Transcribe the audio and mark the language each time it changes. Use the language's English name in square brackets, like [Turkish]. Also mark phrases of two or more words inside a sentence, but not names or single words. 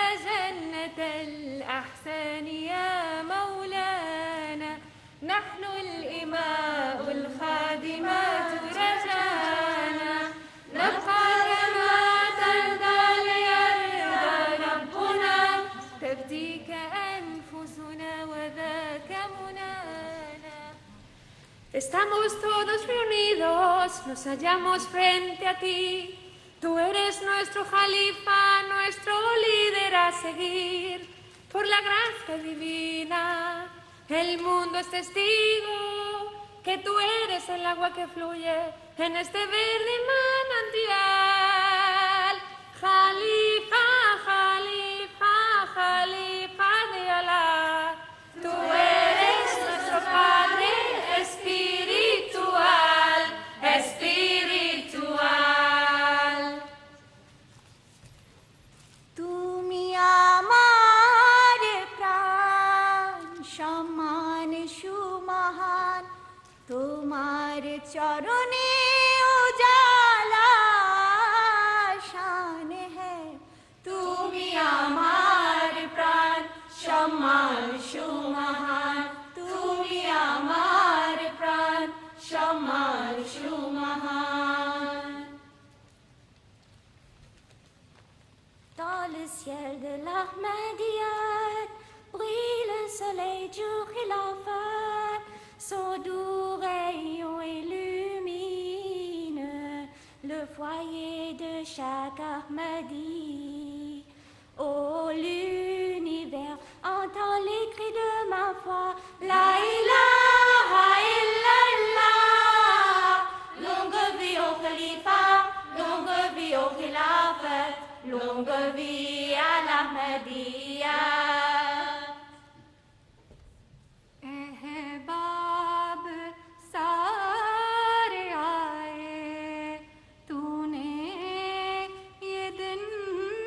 [Arabic] جنة الأحسان يا مولانا نحن الإماء الخادمات رجانا نبقى كما ترضى ليرضى ربنا تفديك أنفسنا وذاك منانا [Spanish] Estamos todos reunidos, nos hallamos frente a ti. Tú eres nuestro jalifa, nuestro líder a seguir. Por la gracia divina, el mundo es testigo que tú eres el agua que fluye en este verde manantial. Jalifa, Jalifa, Jalifa de Alá. Tú eres nuestro Padre espiritual, espiritual. [Bangla] তুমি আমার প্রাণ সম্মান সুমহান তোমার চরণে উজালা শান है তুমি আমার প্রাণ সম্মান সুমহান তুমি আমার প্রাণ সম্মান সুমহান [French] Dans le ciel de l'Ahmadiyyat brille le soleil du khilafat son doux rayon illumine le foyer de chaque Ahmadi. Oh l'univers entend les cris de ma foi. [Arabic] لا إله إلا الله. [French] Longue vie au khalifa, longue vie au khilafat, longue vie à l'Ahmadiyya. [Urdu] احباب سارے آئے تو نے یہ دن